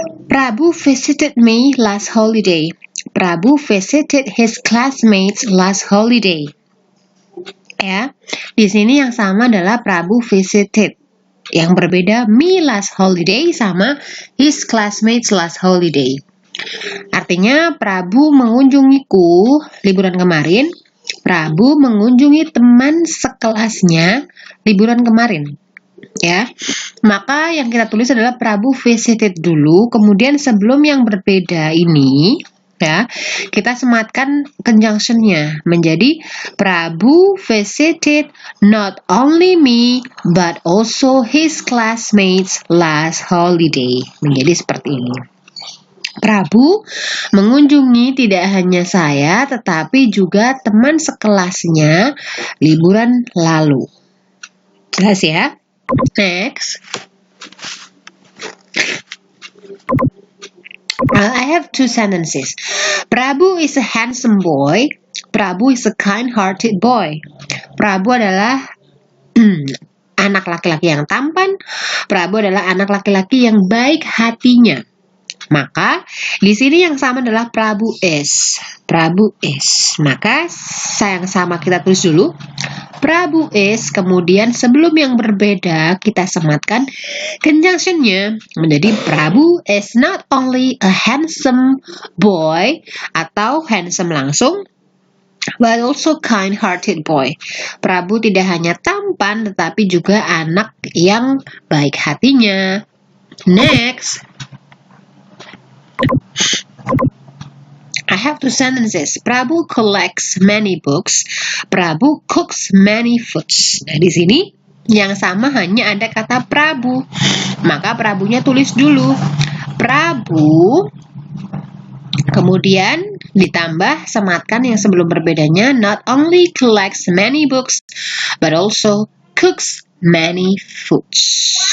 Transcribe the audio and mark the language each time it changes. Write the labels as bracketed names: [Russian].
[English] Prabu visited me last holiday. Prabu visited his classmates last holiday. [Indonesian] Ya, di sini yang sama adalah [English] Prabu visited. [Indonesian] Yang berbeda [English] me last holiday [Indonesian] sama [English] his classmates last holiday. [Indonesian] Artinya Prabu mengunjungiku liburan kemarin. Prabu mengunjungi teman sekelasnya liburan kemarin. Ya, maka yang kita tulis adalah Prabu visited dulu, kemudian sebelum yang berbeda ini, ya, kita sematkan conjunction-nya menjadi [English] Prabu visited not only me but also his classmates last holiday. [Indonesian] Menjadi seperti ini. Prabu mengunjungi tidak hanya saya tetapi juga teman sekelasnya liburan lalu. Jelas ya? [English] Next. I have two sentences. Prabu is a handsome boy. Prabu is a kind-hearted boy. [Indonesian] Prabu adalah anak laki-laki yang tampan. Prabu adalah anak laki-laki yang baik hatinya. Maka di sini yang sama adalah [English] Prabu is. Prabu is. Maka [Indonesian] yang sama kita tulis dulu. Prabu is, kemudian sebelum yang berbeda kita sematkan conjunction-nya menjadi [English] Prabu is not only a handsome boy [Indonesian] atau handsome langsung, [English] but also kind-hearted boy. [Indonesian] Prabu tidak hanya tampan tetapi juga anak yang baik hatinya. [English] Next. I have two sentences. Prabu collects many books. Prabu cooks many foods. [Indonesian] Nah, di sini yang sama hanya ada kata Prabu. Maka Prabunya tulis dulu. Prabu, kemudian ditambah sematkan yang sebelum berbedanya. [English] Not only collects many books, but also cooks many foods.